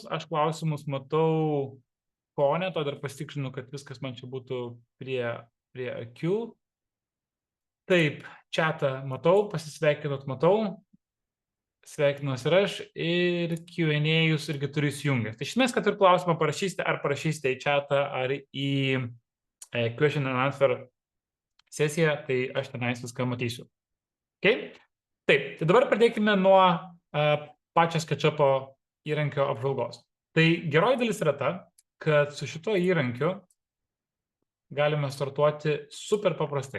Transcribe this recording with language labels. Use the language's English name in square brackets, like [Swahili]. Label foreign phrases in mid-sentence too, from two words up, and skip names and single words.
[Lithuanian] Aš klausimus matau fone, to dar pasitikslinu, kad viskas man čia būtų prie akių. Taip, chatą matau, pasisveikinot matau. Sveikinuosi ir aš, ir Q&A jūs irgi turiu įsijungęs. Tai iš esmės, kad ir klausimą parašysite, ar parašysite į chatą, ar į [English] question and answer [Lithuanian] sesiją, tai aš tenais viską matysiu. Okay? Taip, tai dabar pradėkime nuo pačio SketchUp'o įrankio apžvalgos. Tai geroji dalis yra ta, kad su šituo įrankiu galime startuoti super paprastai.